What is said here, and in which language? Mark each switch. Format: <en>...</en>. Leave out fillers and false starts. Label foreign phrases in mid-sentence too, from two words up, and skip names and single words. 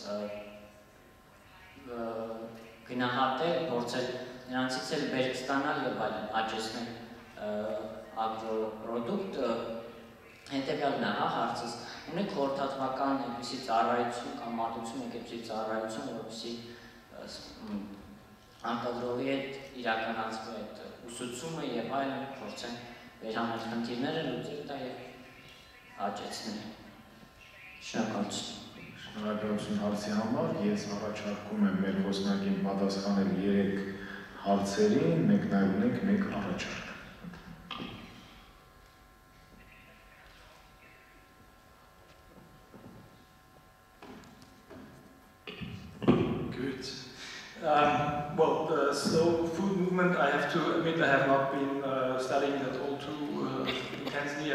<hy>գնահատել, փորձել նրանցից էլ բերք ստանալ եւ այլն, աճեցնել ագրոպրոդուկտ, հետեւյալն է, հարցս, ունեք խորհրդատվական այնպիսի ծառայություն կամ մատուցում եք այնպիսի ծառայություն, որպեսզի արտադրողի հետ իրականացվի այդ ուսուցումը եւ այլն, փորձեն վերհանել խնդիրները, լուծել դա եւ աճեցնել։ Շնորհակալություն։ Շնորհակալություն հարցի համար, ես առաջարկում եմ մեր խոսնակին պատասխանել 3 հարցերին, մենք նաև ունենք 1 առաջարկ։</hy> <en>Well, the slow food movement, I have to admit I have not been studying that all too intensely.</en>